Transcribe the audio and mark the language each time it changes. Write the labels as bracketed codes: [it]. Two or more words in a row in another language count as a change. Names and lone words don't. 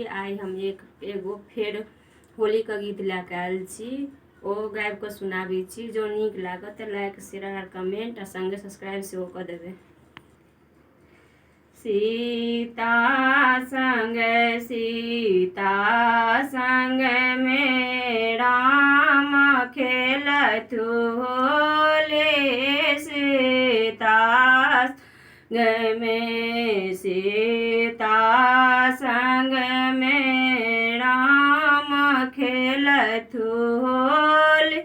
[mai] आइ हम एगो फेर होली के गीत लैके आयल छी। ओ गाबि कऽ सुनाबै छी। जो नीक लागत तऽ [en] like share [mai] आर कमेंट आ संगे सब्सक्राइब सेहो कऽ देबै। सीता संग में राम खेलत होले। सीता संग में राम खेलत होले।